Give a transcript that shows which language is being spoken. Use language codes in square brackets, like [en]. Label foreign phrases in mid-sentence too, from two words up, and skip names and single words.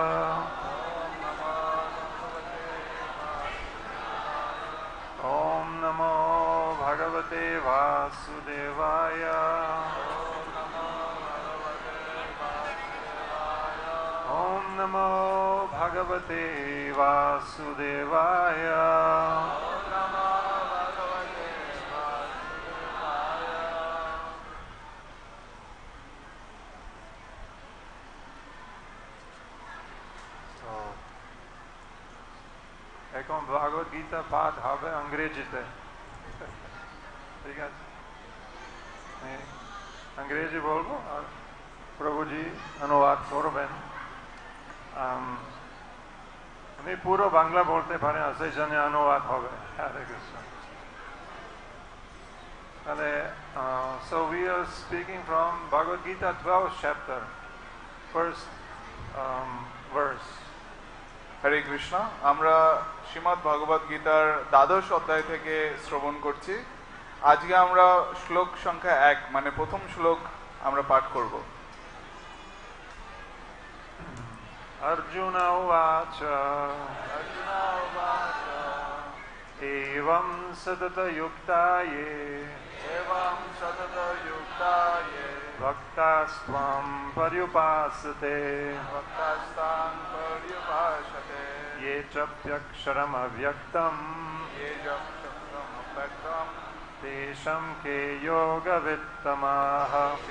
[sa] ॐ नमो भगवते वासुदेवाय. ॐ नमो भगवते वासुदेवाय. [bn] এখন ভগবদ গীতা পাঠ হবে ইংরেজিতে, ঠিক আছে? আমি ইংরেজি বলবো আর প্রভুজি অনুবাদ করবেন। আমি পুরো বাংলা বলতে পারি না, সেই জন্য অনুবাদ হবে। হরে কৃষ্ণ। [en] তাহলে so we are speaking from Bhagavad Gita 12th chapter, first verse. [bn] হরে কৃষ্ণ। আমরা শ্রীমদ্ ভগবদ গীতার দ্বাদশ অধ্যায় থেকে শ্রবণ করছি। আজকে আমরা শ্লোক সংখ্যা 1 মানে প্রথম শ্লোক আমরা পাঠ করব। [sa] अर्जुन उवाच एवं सतत युक्ताये भक्तास्त्वांपर्युपासते ये चाप्यक्षरम् अव्यक्तं तेषां के योग वित्तमाः.